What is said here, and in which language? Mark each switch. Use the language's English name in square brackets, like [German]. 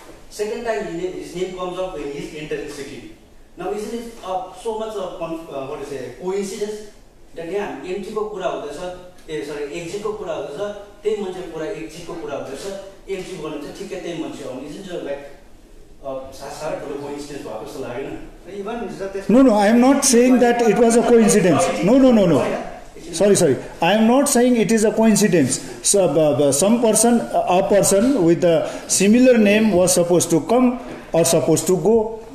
[English] Second time his name comes up when he is entering city. Now isn't it so much of coincidence that [Nepali] यहाँ entry को कुरा हुँदैछ, exit को कुरा हुँदैछ, त्यही मान्छे पुरा exit को कुरा हुँदैछ, entry गर्नु चाहिँ ठिकै त्यही मान्छे आउने, [English] isn't it like [Nepali] सारा ठुलो coincidence भएको जस्तो लागेन? [English] No, I am not saying that it was a coincidence. No. Sorry. I am not saying it is a coincidence. So, a person with a similar name was supposed to come or supposed to go.